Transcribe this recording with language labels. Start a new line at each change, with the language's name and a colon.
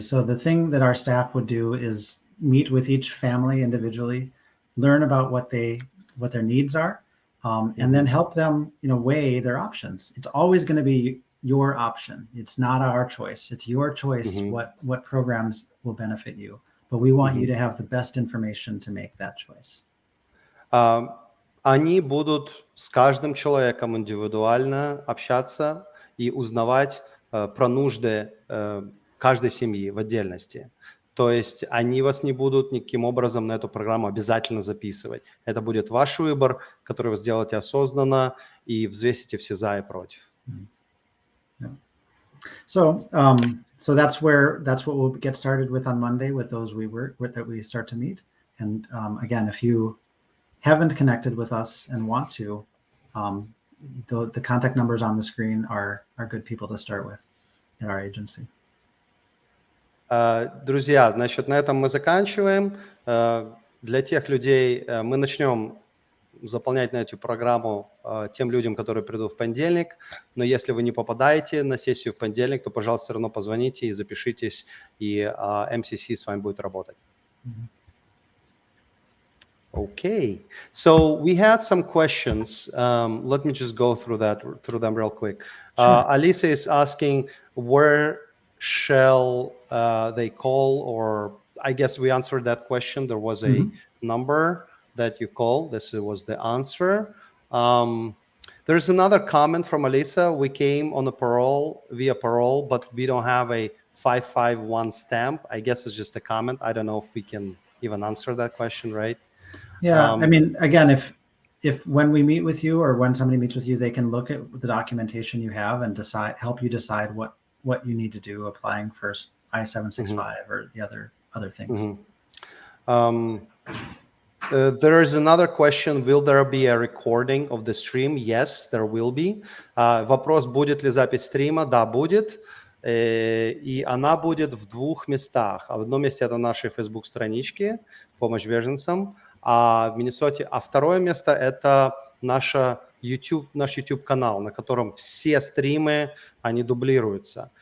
English: So the thing that our staff would do is meet with each family individually, learn about what their needs are, and then help them, weigh their options. It's always going to be your option. It's not our choice. It's your choice what programs will benefit you. But we want you to have the best information to make that choice.
Russian: Они будут с каждым человеком индивидуально общаться и узнавать про нужды каждой семьи в отдельности. То есть они вас не будут никаким образом на эту программу обязательно записывать. Это будет ваш выбор, который вы сделаете осознанно и взвесите все за и против.
English: So that's what we'll get started with on Monday with those that we start to meet. And again, if you haven't connected with us and want to, the contact numbers on the screen are good people to start with at our agency.
Russian: Друзья, значит, на этом мы заканчиваем. Для тех людей мы начнем заполнять на эту программу тем людям, которые придут в понедельник. Но если вы не попадаете на сессию в понедельник, то, пожалуйста, все равно позвоните и запишитесь, и MCC с вами будет работать.
English: Okay, so we had some questions. Let me just go through them real quick. Sure. Alisa is asking, where shall they call? Or I guess we answered that question. There was a number that you call. This was the answer. There's another comment from Alisa. We came on via parole, but we don't have a 551 stamp. I guess it's just a comment. I don't know if we can even answer that question, right? Yeah, I mean, again, if when we meet with you or when somebody meets with you, they can look at the documentation you have and help you decide what you need to do applying for I-765 or the other things. There is another question. Will there be a recording of the stream? Yes, there will be.
Russian: Вопрос, будет ли запись стрима? Да, будет. И она будет в двух местах. В одном месте это наши Facebook-странички «Помощь беженцам», а в Миннесоте, второе место это наш YouTube-канал, на котором все стримы, они дублируются.